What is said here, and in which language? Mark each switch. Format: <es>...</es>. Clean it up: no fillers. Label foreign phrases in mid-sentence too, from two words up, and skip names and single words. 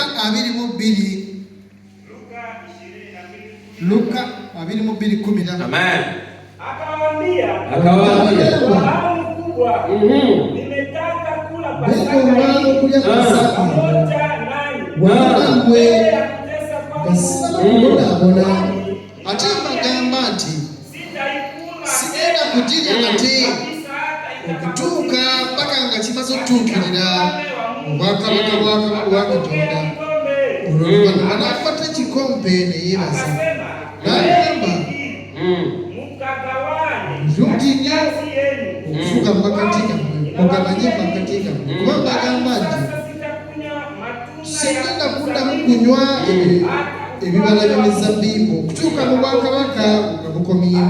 <lg>Luka 22:10. Amen.</lg> <sw>Akawaambia, mkubwa, nimetaka kula Pasaka pamoja nanyi.</sw> <lg>Ate bagamba nti sigenda kugirya nate okutuuka mpaka nga kimaze okutuukirira obwakabaka bwa Katonda. Oluvannyuma n'akwata ekikompe ne yeebaza n'agamba nti nnyo okufuka mu makati gammwe mugabanye mu makati gammwe, kubanga agamba nti sigenda kuddamu kunywa ebibala by'emizabbibu okutuuka mu bwakabaka nga bukomyemu.</lg>